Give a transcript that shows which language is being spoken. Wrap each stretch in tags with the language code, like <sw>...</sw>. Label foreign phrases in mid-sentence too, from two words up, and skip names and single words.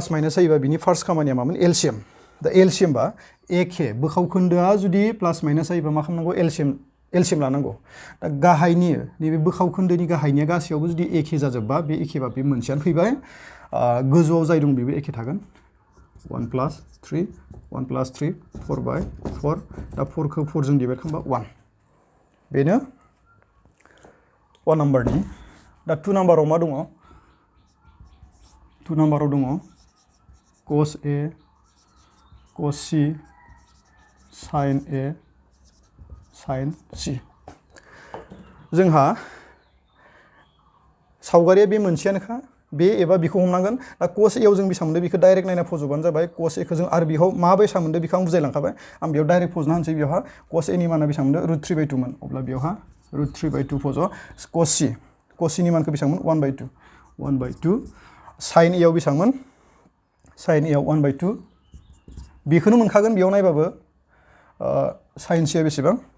<brx>माइनास जायोबा बिनि फार्स्ट खामानिया मामोन एलसिएम दा एलसिएम बा एखे बोखावखोन्दोआ जुदि प्लास माइनास जायोबा मा खालामनांगौ एलसिएम लानांगौ दा गाहायनि नैबे बोखावखोन्दोनि गाहायनिया गासैयावबो जुदि एखे जाजोबबा बे एखेबा बे मोनसेयानो फैबाय गोजौआव जाय दं बेबो एखे थागोन 1 + 3 1 + 3 4/4 दा 4खौ 4जों डिभाइड खालामबा 1 बेनो 1 नाम्बारनि दा 2 नाम्बाराव मा दङ 2 नाम्बाराव दङ cos A cos C sin A sin C जोंहा सावगारिया बे मोनसेयानोखा बे एबा बेखौ हमनांगोन दा cos A आव जों बेसेबां मोनदों बेखौ डाइरेक्ट नायना फज'बानो जाबाय cos A खौ जों आरो बेयाव माबायसा मोनदों बेखौ आं बुजायलांखाबाय आं बेयाव डाइरेक्ट फज'ना होनसै बेयावहा cos A नि माना बेसेबां मोनदों √3/2 मोन अब्ला बेयावहा √3/2 फज' cos C नि मानखौ बेसेबां मोन 1/2 sin A आव बेसेबांमोन sin A आव 1/2 बेखौनो मोनखागोन बेयाव नायबाबो sin C आ बेसेबां</brx>